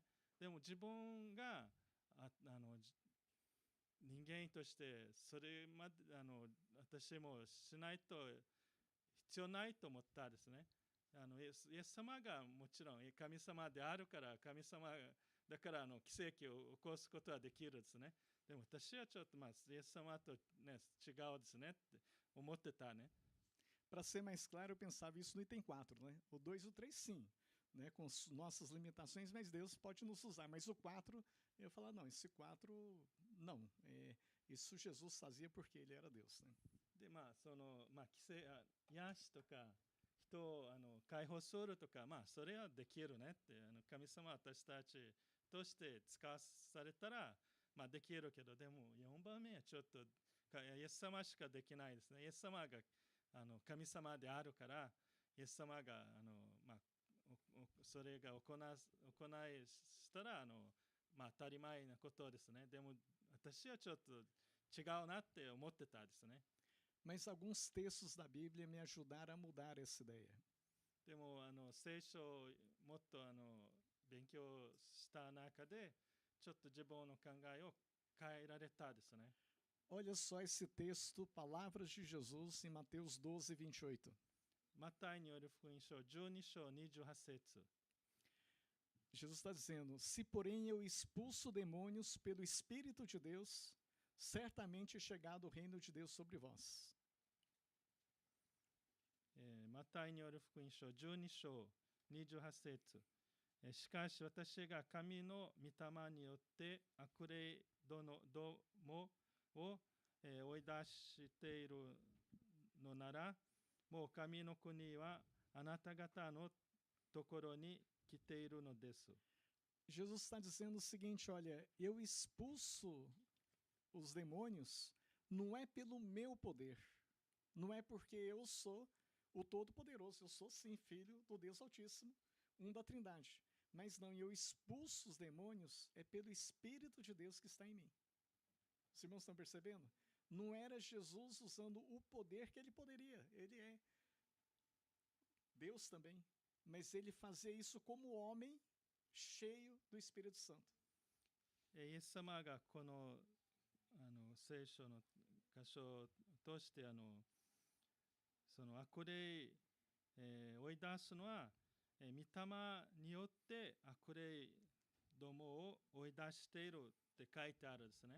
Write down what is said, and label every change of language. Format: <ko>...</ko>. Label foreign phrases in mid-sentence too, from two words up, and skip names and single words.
<ja>でも自分が人間としてそれまで私もしないと必要ないと思ったですね。イエス様がもちろん神様であるから神様だから奇跡を起こすことはできるですね。でも私はちょっとイエス様と、ね、違うですねって思ってたね。</ja> <pt>Para ser mais claro, eu pensava isso no item 4, né? O 2 e o 3, sim, né? Com nossas limitações, mas Deus pode nos usar. Mas o 4, eu falar, não, esse 4, não. Isso Jesus fazia porque ele era Deus, né?</pt> <ja>で、癒しとか、人を解放するとか、それはできるねって、神様私たちとして使わされたら、できるけど、でも4番目はちょっと、イエス様しかできないですね。イエス様が神様であるから、イエス様がそれが行いしたら当たり前なことですね。でも私はちょっと違うなって思ってたですね。</ja> <pt>Mas alguns textos da Bíblia me ajudaram a mudar essa ideia.</pt> <ja>でも聖書をもっと勉強した中でちょっと自分の考えを変えられたですね。</ja> <pt>Olha só esse texto, palavras de Jesus em Mateus 12, 28.</pt> <ja>マタイによる福音書12章28節。</ja> <pt>Jesus está dizendo: se porém eu expulso demônios pelo Espírito de Deus, certamente é chegado o reino de Deus sobre vós.</pt> <ja>マタイによる福音書12章28節。しかし私が神の御霊によって悪霊どもを追い出しているのなら、もう神の国はあなた方のところに来ているのです。</ja> <pt>Jesus está dizendo o seguinte: olha, eu expulso os demônios não é pelo meu poder, não é porque eu sou o Todo-Poderoso, eu sou sim filho do Deus Altíssimo, da Trindade. Mas não, eu expulso os demônios é pelo Espírito de Deus que está em mim. Os irmãos estão percebendo? Não era Jesus usando o poder que ele poderia, ele é Deus também, mas ele fazia isso como homem cheio do Espírito Santo.</pt> <ja>イエス様がこの聖書の箇所を通してその悪霊、追い出すのは、御霊によって悪霊どもを追い出しているって書いてあるんですね。</ja>